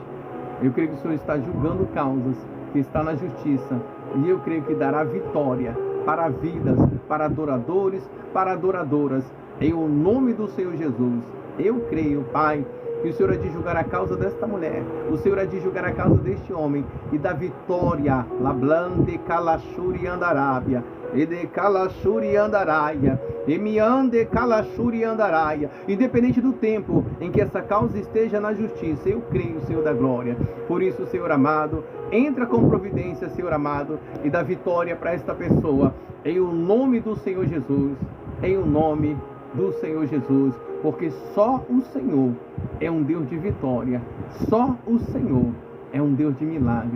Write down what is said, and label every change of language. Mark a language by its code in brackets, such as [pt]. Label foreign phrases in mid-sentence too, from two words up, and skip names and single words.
[pt] Eu creio que o Senhor está julgando causas, que está na justiça. E eu creio que dará vitória para vidas, para adoradores, para adoradoras. Em o nome do Senhor Jesus. Eu creio, Pai, que o Senhor há de julgar a causa desta mulher, o Senhor há de julgar a causa deste homem e da vitória. Lablande calachuri andarábia, ede calachuri andaraia, emiande calachuri andaraia. Independente do tempo em que essa causa esteja na justiça, eu creio, Senhor da glória. Por isso, Senhor amado, entra com providência, Senhor amado, e dá vitória para esta pessoa, em o nome do Senhor Jesus, em o nome do Senhor Jesus, porque só o Senhor é um Deus de vitória, só o Senhor é um Deus de milagre.